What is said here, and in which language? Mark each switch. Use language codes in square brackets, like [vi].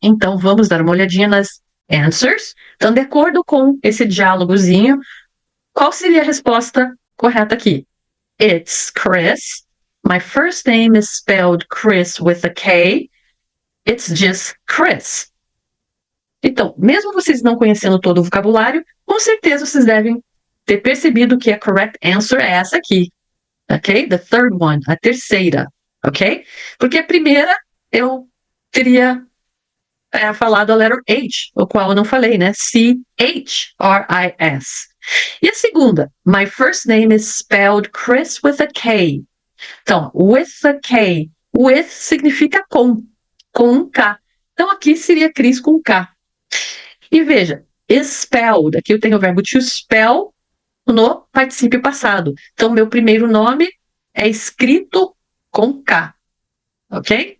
[pt] Então vamos dar uma olhadinha nas answers. Então, de acordo com esse diálogozinho, qual seria a resposta correta aqui? [en] It's Chris. My first name is spelled Chris with a K. It's just Chris. [pt] Então, mesmo vocês não conhecendo todo o vocabulário, com certeza vocês devem ter percebido que a correct answer é essa aqui. Ok? [en] The third one, [pt] a terceira. Ok? Porque a primeira eu teria falado a letra H, o qual eu não falei, né? [en] C-H-R-I-S. [pt] E a segunda, [en] my first name is spelled Chris with a K. [pt] Então, [en] with a K. [pt] With significa com um K. Então, aqui seria Chris com K. E veja, spelled, aqui eu tenho o verbo to spell no particípio passado. Então, meu primeiro nome é escrito com K. Ok?